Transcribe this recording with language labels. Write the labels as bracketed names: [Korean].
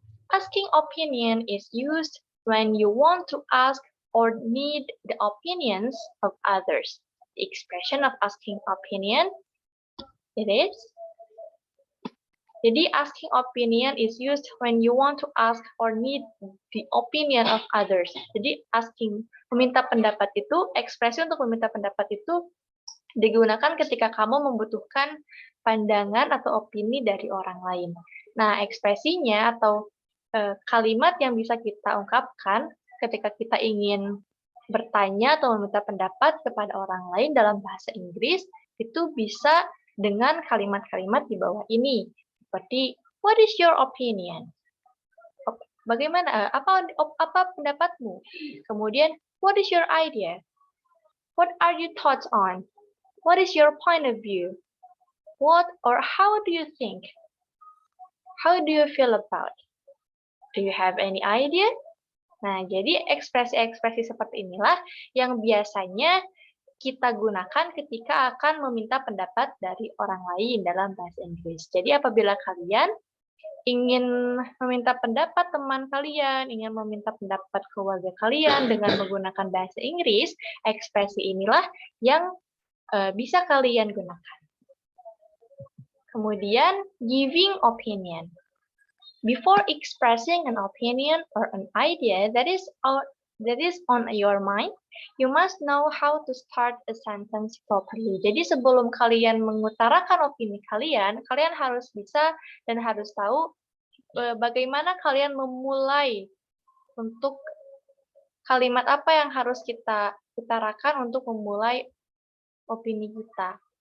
[English] Asking opinion is used when you want to ask or need the opinions of others. The expression of asking opinion, it is. Jadi asking opinion is used when you want to ask or need the opinion of others. [Indonesian] Jadi meminta pendapat itu, ekspresi untuk meminta pendapat itu digunakan ketika kamu membutuhkan pandangan atau opini dari orang lain. Nah, ekspresinya atau kalimat yang bisa kita ungkapkan ketika kita ingin bertanya atau meminta pendapat kepada orang lain dalam bahasa Inggris, itu bisa dengan kalimat-kalimat di bawah ini. [English] Seperti, what is your opinion? [Indonesian] Bagaimana? Apa pendapatmu? Kemudian, [English] what is your idea? What are your thoughts on? What is your point of view? What or how do you think? How do you feel about? Do you have any idea? [Indonesian] Nah, jadi ekspresi-ekspresi seperti inilah yang biasanya kita gunakan ketika akan meminta pendapat dari orang lain dalam bahasa Inggris. Jadi apabila kalian ingin meminta pendapat teman kalian, ingin meminta pendapat keluarga kalian dengan menggunakan bahasa Inggris, ekspresi inilah yang bisa kalian gunakan. [English] Kemudian, giving opinion. Before expressing an opinion or an idea that is on your mind, you must know how to start a sentence properly. [Indonesian] Jadi sebelum kalian mengutarakan opini kalian, kalian harus bisa dan harus tahu bagaimana kalian memulai untuk kalimat apa yang harus kita utarakan untuk memulai opini kita.